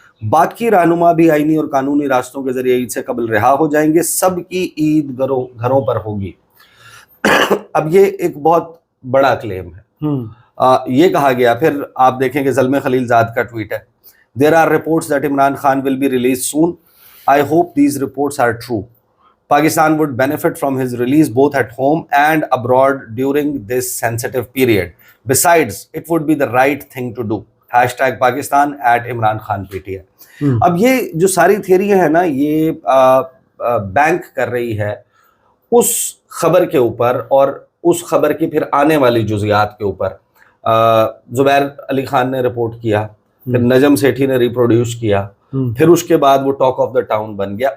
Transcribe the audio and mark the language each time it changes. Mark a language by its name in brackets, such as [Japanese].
[Urdu] باقی رہنما بھی آئینی اور قانونی راستوں کے ذریعے عید سے قبل رہا ہو جائیں گے. سب کی عید گھروں پر ہوگی. اب یہ ایک بہت بڑا کلیم ہے. یہ کہا گیا, پھر آپ دیکھیں کہ زلمے خلیل زاد کا ٹویٹ ہے, [English] There are reports that Imran Khan will be released soon. I hope these reports are true. Pakistan would benefit from his release both at home and abroad during this sensitive period. Besides, it would be the right thing to do. #Pakistan @Imran Khan PTI. [Urdu] اب یہ جو ساری تھیریاں ہیں نا, یہ bank کر رہی ہے اس خبر کے اوپر اور اس خبر کی پھر آنے والی جزیات کے اوپر. زبیر علی خان نے رپورٹ کیا, پھر نجم سیٹھی نے ریپروڈیوس کیا, پھر اس کے بعد وہ [English] talk of the town [Urdu] بن گیا.